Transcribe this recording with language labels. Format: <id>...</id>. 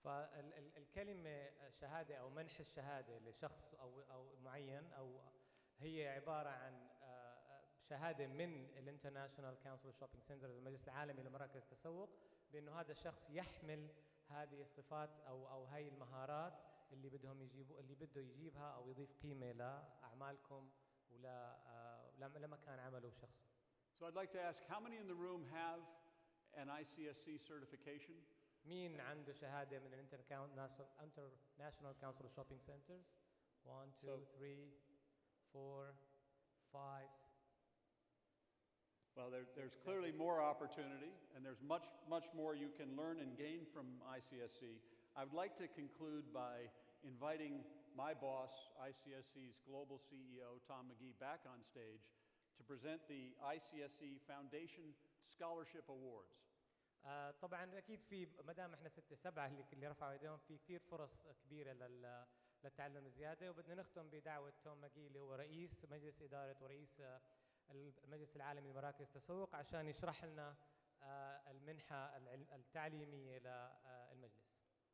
<ar>فالكلمة شهادة أو منح الشهادة لشخص أو معين أو هي عبارة عن شهادة من الانترناشونال كونسل اوف شوبينج سنترز، المجلس العالمي لمراكز التسوق، بأنه هذا الشخص يحمل هذه الصفات أو هاي المهارات اللي بده يجيبها أو يضيف قيمة لأعمالكم ولمكان عمله وشخصه.</ar> <en>So I'd like to ask, how many in the room have an ICSC certification?</en> <ar>مين عنده شهادة من International Council of Shopping Centers?</ar> <en>1, 2, 3, 4, 5. Well, there's clearly more opportunity, and there's much more you can learn and gain from ICSC. I would like to conclude by inviting my boss, ICSC's global CEO, Tom McGee, back on stage to present the ICSC Foundation Scholarship Awards.</en> <ar>طبعا اكيد في ما دام احنا 6 7 اللي رفعوا ايديهم، في كثير فرص كبيره للتعلم الزياده، وبدنا نختم بدعوه توم ماجي اللي هو رئيس مجلس اداره ورئيس المجلس العالمي لمراكز التسوق عشان يشرح لنا المنحه التعليميه للمجلس.</ar>